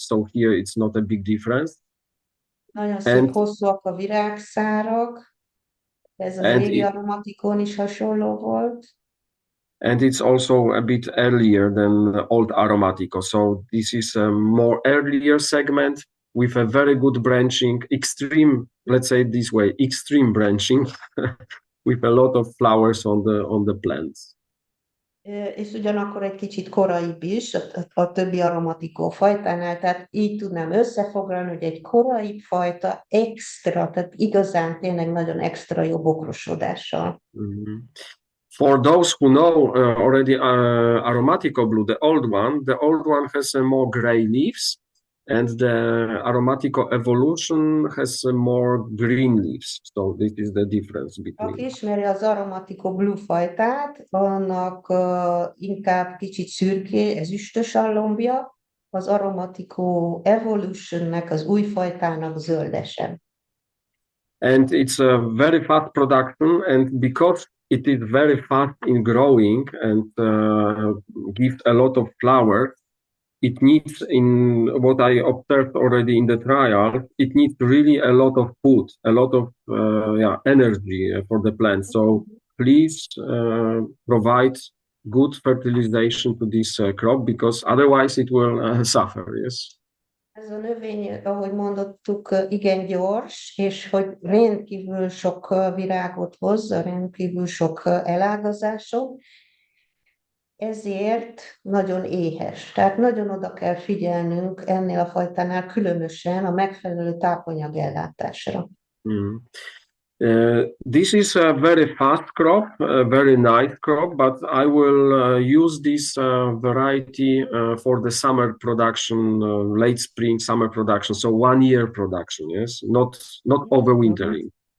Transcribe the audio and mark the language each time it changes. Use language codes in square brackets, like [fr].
[en] So here it's not a big difference. [hu] Nagyon szép, hosszúak a virágszárak, ez az régi Aromaticon is hasonló volt. [en] And it's also a bit earlier than the old Aromatico. So this is a more earlier segment with a very good branching, extreme, let's say it this way, extreme branching with a lot of flowers on the plants. [hu] És ugyanakkor egy kicsit koraibb is a többi Aromatico fajtánál, tehát így tudnám összefoglalni, hogy egy koraibb fajta extra, tehát igazán tényleg nagyon extra jó bokrosodással. [en] For those who know already Aromatico blue, the old one has more gray leaves, and the Aromatico Evolution has more green leaves. So this is the difference between. [hu] Aki ismeri az Aromatico blue fajtát, annak inkább kicsit szürké, ezüstös a lombja, az Aromatico Evolutionnek, az új fajtának zöldesebb. [en] And it's a very fast production, and because it is very fast in growing and gives a lot of flowers. It needs, in what I observed already in the trial, it needs really a lot of food, a lot of energy for the plant. So please provide good fertilization to this crop, because otherwise it will suffer. Yes. [hu] Ez a növény, ahogy mondottuk, igen gyors, és hogy rendkívül sok virágot hoz, rendkívül sok elágazások, ezért nagyon éhes. Tehát nagyon oda kell figyelnünk ennél a fajtánál különösen a megfelelő tápanyag ellátásra. Mm. [en] This is a very fast crop, a very nice crop, but I will use this variety for the summer production, late spring, summer production, so 1 year production, yes, not overwintering.